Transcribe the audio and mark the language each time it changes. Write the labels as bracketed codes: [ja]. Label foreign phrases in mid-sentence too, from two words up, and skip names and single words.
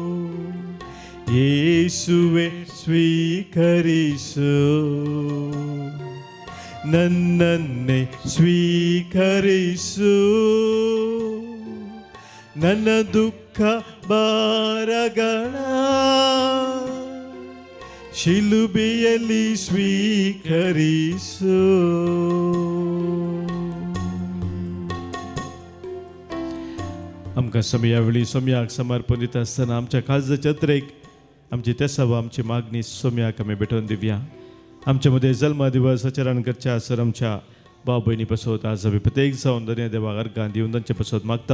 [kn] ಯೇಸುವೆ ಸ್ವೀಕರಿಸು ನನ್ನನ್ನೇ ಸ್ವೀಕರಿಸು ನನ್ನ ದುಃಖ ಭಾರಗಳ ಶಿಲುಬೆಯಲ್ಲಿ ಸ್ವೀಕರಿಸು. [kok] आमकां समया वेळी सोम्याक समर्पणीत आसतना आमच्या काळजाच्या जत्रेक आमची तेसावा आमची मागणी सोम्याक आमी भेटोवन दिवया. आमच्या मध्ये जल्मा दिवस आचरण करच्या सर आमच्या भाव भयणी पासत आज आमी प्रत्येक जावन दोनया देवाक अर्गां दिवन तांचे पासत मागता.